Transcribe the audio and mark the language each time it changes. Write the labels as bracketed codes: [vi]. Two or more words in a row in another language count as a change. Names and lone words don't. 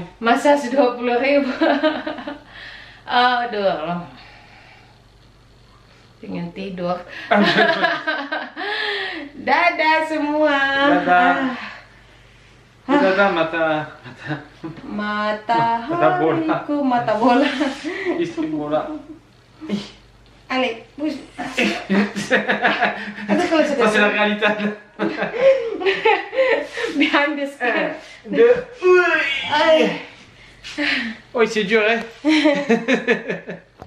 [id] Massage 20.000. Aduh, pengen tidur. Dadah semua. Dadah. Dadah matahariku, mata bola. Istri bola. [fr] Allez, bouge. Kalau Ça c'est la réalité. [en] Behind the screen. [fr] Oui, c'est dur, hein.